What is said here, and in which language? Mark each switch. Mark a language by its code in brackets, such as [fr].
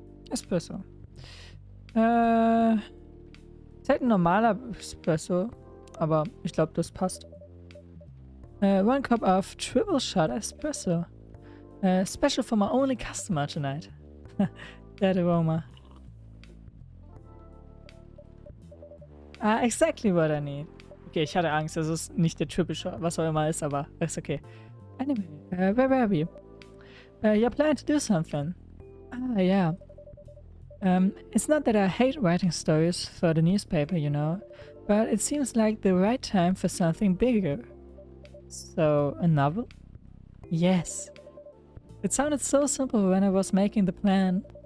[de] Espresso. Ist halt ein normaler Espresso, aber ich glaube, das passt. [en] One cup of triple shot espresso. Special for my only customer tonight. That aroma. Exactly what I need. [de] Okay, ich hatte Angst, das ist nicht der typische, was auch immer ist, aber ist okay. [en] Anyway, where were we? You're planning to do something. Yeah. It's not that I hate writing stories for the newspaper, you know, but it seems like the right time for something bigger. So, a novel? Yes. It sounded so simple when I was making the plan.